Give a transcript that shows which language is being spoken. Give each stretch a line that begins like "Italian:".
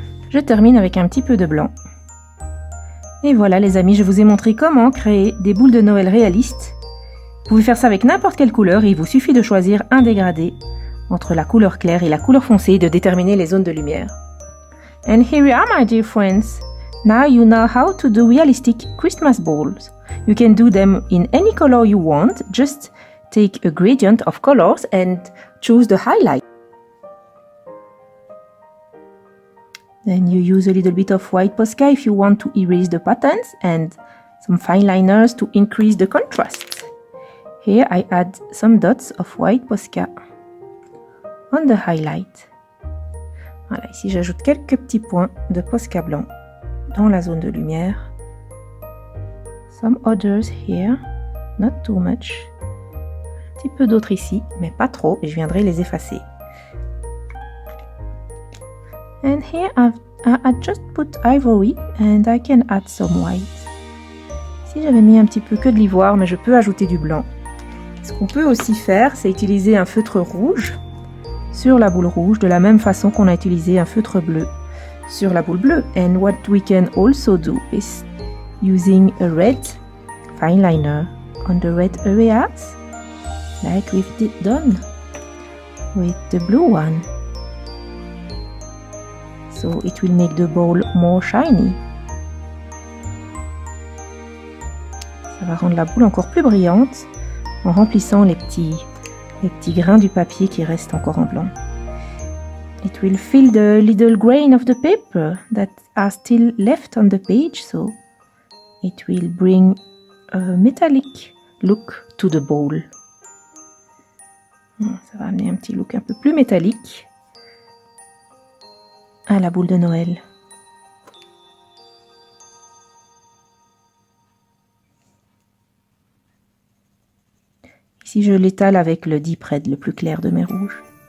French: Je termine avec un petit peu de blanc. Et voilà les amis, je vous ai montré comment créer des boules de Noël réalistes. Vous pouvez faire ça avec n'importe quelle couleur et il vous suffit de choisir un dégradé entre la couleur claire et la couleur foncée et de déterminer les zones de lumière.
English: And here we are, my dear friends. Now you know how to do realistic Christmas balls. You can do them in any color you want. Just take a gradient of colors and choose the highlight. Then you use a little bit of white Posca if you want to erase the patterns and some fine liners to increase the contrast. Here I add some dots of white Posca on the highlight.
French: Voilà, ici j'ajoute quelques petits points de Posca blanc dans la zone de lumière.
English: Some others here, not too much.
French: Un petit peu d'autres ici, mais pas trop, et je viendrai les effacer.
English: And here I just put ivory and I can add some white.
French: Ici j'avais mis un petit peu que de l'ivoire, mais je peux ajouter du blanc. Ce qu'on peut aussi faire, c'est utiliser un feutre rouge sur la boule rouge, de la même façon qu'on a utilisé un feutre bleu sur la boule bleue.
English: And what we can also do is using a red fine liner on the red areas, like we've done with the blue one. So it will make the ball more shiny.
French: Ça va rendre la boule encore plus brillante en remplissant les petits grains du papier qui restent encore en blanc.
English: It will fill the little grain of the paper that are still left on the page, so it will bring a metallic look to the ball.
French: Ça va amener un petit look un peu plus métallique à la boule de Noël. Ici, je l'étale avec le Deep Red, le plus clair de mes rouges.